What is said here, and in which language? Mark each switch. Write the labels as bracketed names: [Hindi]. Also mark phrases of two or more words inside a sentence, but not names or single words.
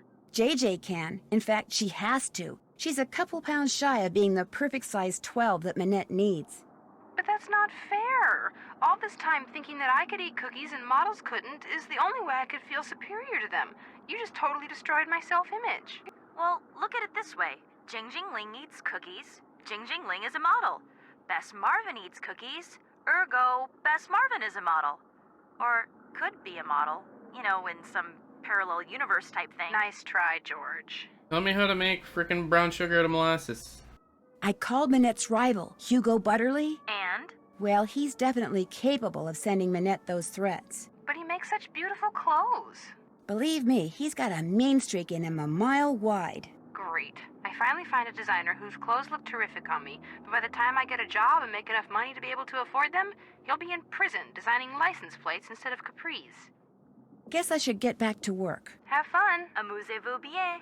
[English] JJ can. In fact, she has to. She's a couple pounds shy of being the perfect size 12 that Minette needs. But that's not fair. All this time thinking that I could eat cookies and models couldn't is the only way I could feel superior to them. You just totally destroyed my self-image. Well, look at it this way. Jing Ling eats cookies. Jing Ling is a model. Bess Marvin eats cookies. Ergo, Bess Marvin is a model. Or could be a model. You know, in some parallel universe type thing. Nice try, George. Tell me how to make frickin' brown sugar out of molasses. I called Minette's rival, Hugo Butterly. And? Well, he's definitely capable of sending Minette those threats. But he makes such beautiful clothes. Believe me, he's got a mean streak in him a mile wide. Great. I finally find a designer whose clothes look terrific on me, but by the time I get a job and make enough money to be able to afford them, he'll be in prison designing license plates instead of capris. Guess I should get back to work. Have fun. [French] Amusez-vous bien.